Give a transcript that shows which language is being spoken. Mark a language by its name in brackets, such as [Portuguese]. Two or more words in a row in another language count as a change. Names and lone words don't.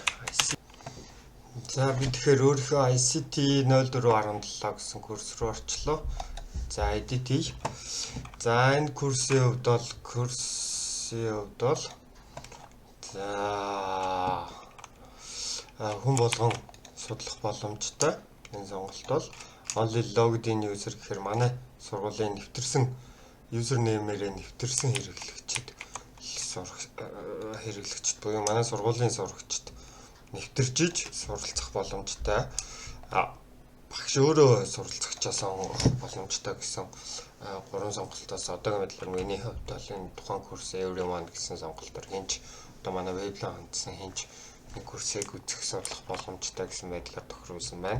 [Mongolian] За би тэгэхээр өөрийнхөө ICT 0417 гэсэн курс руу орчлоо. За edit хий. За энэ курсын хувьд бол за хүн болгон судлах боломжтой. Энэ сонголт бол [English] only logged in user [Mongolian] гэхээр манай сургуулийн нэвтэрсэн username-ээрээ нэвтэрсэн хэрэглэгчд буюу манай сургуулийн сурагчид нэвтэрж иж суралцах боломжтой. Багш өөрөө суралцахчаа сонгох боломжтой гэсэн 3 сонголтоос одоогийн байдлаар миний хувьд бол энэ тухайн курс everyone гэсэн сонголтоор хинч одоо манай веблог хандсан хинч энэ курсыг үзэх судлах боломжтой гэсэн байдлаар тохируулсан байна.